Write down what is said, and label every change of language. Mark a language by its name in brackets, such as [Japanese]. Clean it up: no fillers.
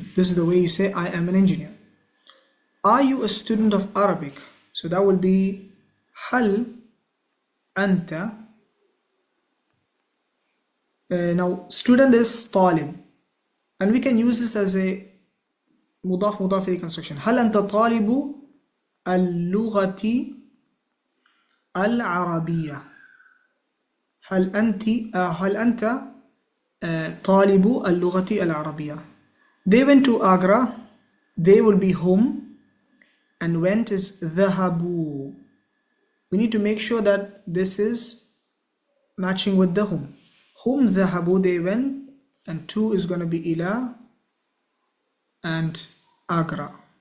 [English] This is the way you say I am an engineer. Are you a student of Arabic? So that will be [Arabic] هل أنت. [English] Now student is طالب, and we can use this as a مضاف مضاف إليه construction. [Arabic] هل أنت طالب اللغة العربية؟ هل أنت طالب اللغة العربية. [English] They went to Agra. They will be home, and went is ذهبوا. We need to make sure that this is matching with the whom. Whom ذهبوا, they went, and to is going to be إلى and Agra.